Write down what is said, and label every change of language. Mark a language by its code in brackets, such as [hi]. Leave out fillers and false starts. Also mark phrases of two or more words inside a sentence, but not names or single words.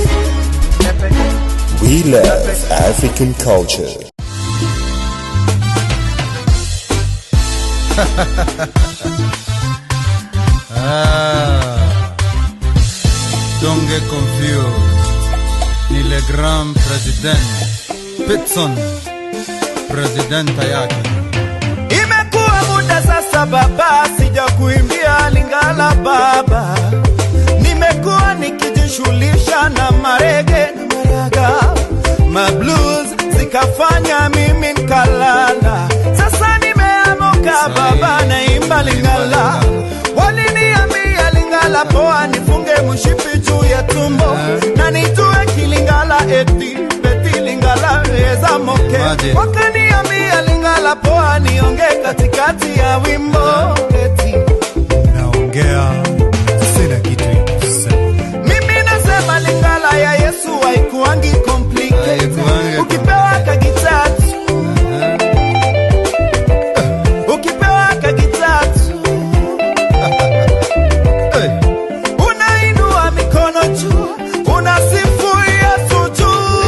[en] We love African culture. Don't get confused. [sw] Ni [fr] le grand president [sw] Pitson presidenta yake. Imekuwa muda sasa baba, sija kuimbia Lingala baba. Nimekuwa nikijishughulisha na marege na maraga, mablues zikafanya mimi nikalala. Sasa nimeamuka baba, naimba Lingala. Waliniambia Lingala poa, nifunge mshipi juu ya tumbo na nitue kilingala eti beti Lingala [ln] eza moke. [sw] Wakaniambia Lingala poa, nionge katikati ya wimbo eti naongea sina kitu kusema. Mimi nasema Lingala ya Yesu haikuangi complicated. Ukipewa kagitatu ukipewa kagitatu unainua mikono juu, unasifu Yesu juu.